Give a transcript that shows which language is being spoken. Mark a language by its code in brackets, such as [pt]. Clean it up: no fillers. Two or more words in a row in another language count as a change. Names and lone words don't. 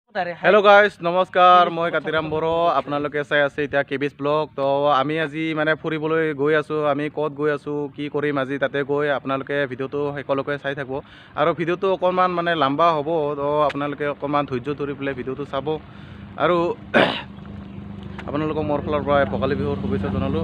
[en] hello guys [hi] नमस्कार मैं [as] कातिराम बर আপোনালোকে চাই আছে এতিয়া কেবিজ ব্লগ তো আমি আজি মানে ফুৰিবলৈ গৈ আছো আমি ক'ত গৈ আছো কি কৰিম আজি তাতে গৈ আপোনালোকে ভিডিওটো সকলোকে চাই থাকব আৰু ভিডিওটো অকমান মানে লম্বা হ'ব তো আপোনালোকে অকমান ধৈৰ্য ধৰি পেলাই ভিডিওটো চাব আৰু আপোনালোকক মোৰ ফালৰ পৰা ভোগালী বিহুৰ শুভেচ্ছা জনালো